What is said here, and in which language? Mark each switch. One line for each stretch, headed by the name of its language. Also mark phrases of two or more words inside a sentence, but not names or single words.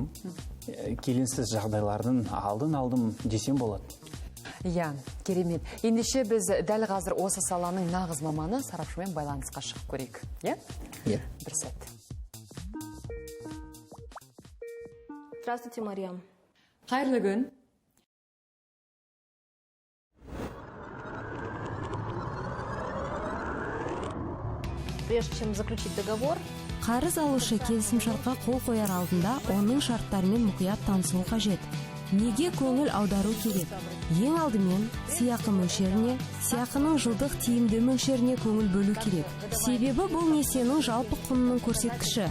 Kazakh: Келеңсіз жағдайлардың алдым десем болады. Иә, керемет. Ендеше біз дәл қазір осы саланың нағыз маманы сарапшымен байланысқа шығып көрейік. Иә? Иә. Бір сәт.
Russian: Здравствуйте, Мариам.
Kazakh: Қайырлы күн.
Russian: Прежде чем заключить договор,
Kazakh: қарыз алушы келісімшартқа қол қояр алдында оның шарттарымен мұқият танысуы қажет. Неге көңіл аудару керек? Ең алдымен сыйақы мөлшеріне, сыйақының жылдық тиімді мөлшеріне көңіл бөлу керек. Себебі бұл несиенің жалпы құнының көрсеткіші.